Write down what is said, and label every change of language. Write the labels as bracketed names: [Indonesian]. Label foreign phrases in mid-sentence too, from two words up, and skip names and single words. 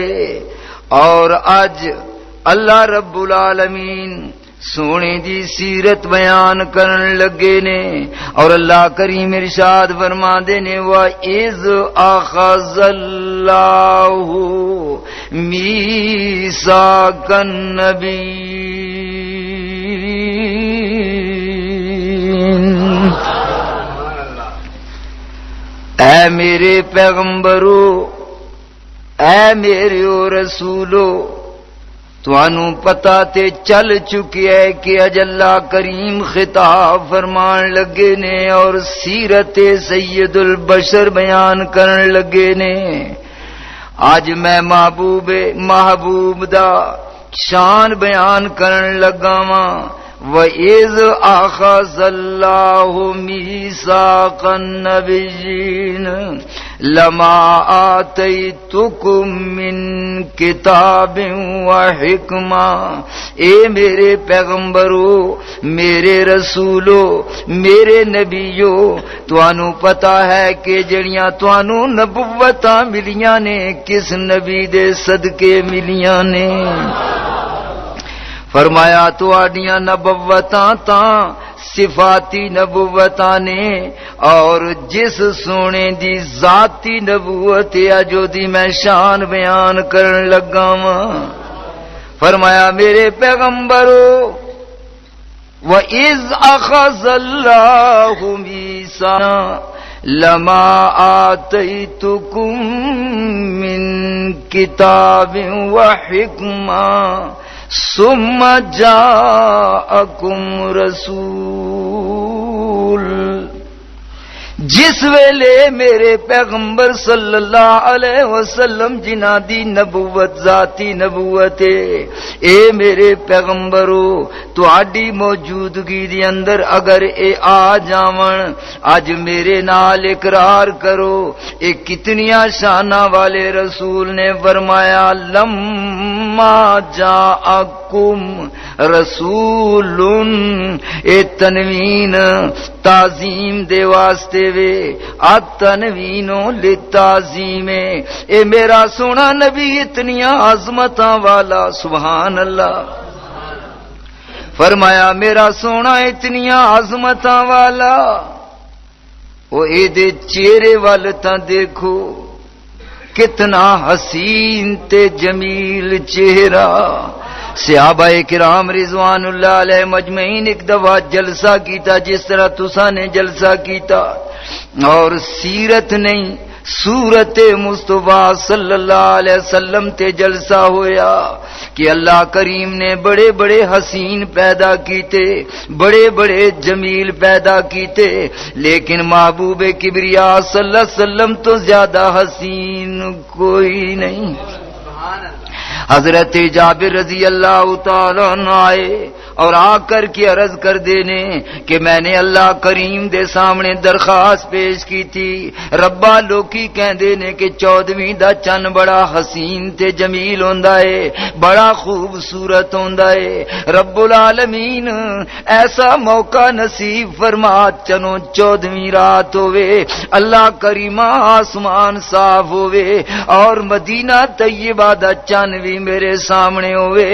[Punjabi] اور آج [Arabic] اللہ رب العالمین [Punjabi] سونے دی سیرت بیان کرن لگے نے. اور اللہ کریم ارشاد فرما دے نے [Arabic] وَإِذْ أَخَذَ اللَّهُ مِيثَاقَ النَّبِيِّينَ. [Punjabi] اے میرے پیغمبرو، اے میرے رسولو، توانوں پتہ تے چل چکی ہے کہ اج اللہ کریم خطاب فرمان لگے نے اور سیرت [Arabic] سید البشر [Punjabi] بیان کرن لگے نے. آج میں محبوب دا شان بیان کرن لگا واں. [Arabic] وَإِذْ أَخَذَ اللَّهُ مِيثَاقَ النَّبِيِّينَ لَمَا آتَيْتُكُم مِّن كِتَابٍ وَحِكْمَةٍ. [Punjabi] اے میرے پیغمبرو، میرے رسولو، میرے نبیو، توانوں پتہ ہے کہ جڑیاں توانوں نبوتاں ملیاں نے کس نبی دے صدقے ملیاں نے. فرمایا تواڈیاں نبوتاں تاں صفاتی نبوتاں نے، اور جس سونے دی ذاتی نبوت ہے جو دی میں شان بیان کرن لگا واں. فرمایا میرے پیغمبرو [Arabic] وَإِذْ أَخَذَ اللَّهُ مِيثَاقَ لَمَا آتَيْتُكُم مِّن كِتَابٍ وَحِكْمَةٍ ثم جاءکم رسول. [Punjabi] جس ویلے میرے پیغمبر [Arabic] صلی اللہ علیہ وسلم [Punjabi] جنہ دی نبوت ذاتی نبوت ہے، اے میرے پیغمبرو تہاڈی موجودگی دی اندر اگر اے آ جاون، اج میرے نال اقرار کرو اے کتنیاں شاناں والے رسول نے. [Arabic] فرمایا لما جاءکم رسول، [Punjabi] اے تنوین تعظیم دے واسطے وے، [Arabic] التنوینو للتعظیم. [Punjabi] اے میرا سونا نبی اتنیاں عظمتاں والا. [Arabic] سبحان اللہ. [Punjabi] فرمایا میرا سونا اتنیاں عظمتاں والا. او اے دے چہرے وال تاں دیکھو کتنا حسین تے جمیل چہرہ. صحابہ کرام [Arabic] رضوان اللہ علیہ مجمعین [Punjabi] ایک دفعہ جلسہ کیتا جس طرح تساں نے جلسہ کیتا، اور سیرت نہیں سورت مصطفیٰ [Arabic] صلی اللہ علیہ وسلم [Punjabi] تے جلسہ ہویا کہ اللہ کریم نے بڑے بڑے حسین پیدا کیتے، بڑے بڑے جمیل پیدا کیتے، لیکن محبوب کبریا [Arabic] صلی اللہ علیہ وسلم [Punjabi] تو زیادہ حسین کوئی نہیں. حضرت جابر [Arabic] رضی اللہ تعالیٰ عنہ [Punjabi] آئے اور آ کر کے عرض کر دینے کہ میں نے اللہ کریم دے سامنے درخواست پیش کی تھی. ربا لوکی کہندے نے کہ 14ویں دا چن بڑا حسین تے جمیل ہوندا ہے، بڑا خوبصورت ہوندا ہے. [Arabic] رب العالمین [Punjabi] ایسا موقع نصیب فرما چنو 14ویں رات ہوئے، اللہ کریمہ آسمان صاف ہوئے اور مدینہ طیبہ دا چن بھی میرے سامنے ہوئے.